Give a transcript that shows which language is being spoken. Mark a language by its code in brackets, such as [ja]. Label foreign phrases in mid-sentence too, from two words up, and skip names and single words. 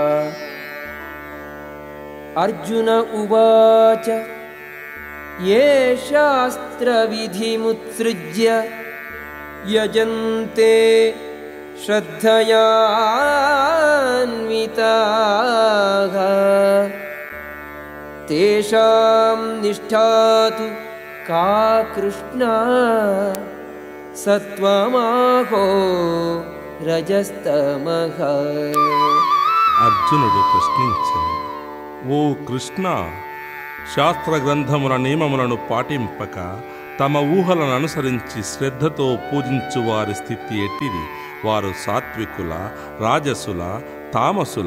[sa] अर्जुन उवाच ये शास्त्रविधिमुत्सृज्य यजन्ते श्रद्धयान्विताः तेषां निष्ठा तु का कृष्णा सत्वमाहो रजस्तमः। [te] అర్జునుడు ప్రశ్నించెను, ఓ కృష్ణ, శాస్త్ర గ్రంథముల నియమములను పాటింపక తమ ఊహలను అనుసరించి శ్రద్ధతో పూజించు వారి స్థితి ఎట్టిది? వారు సాత్వికుల, రాజసుల, తామసుల?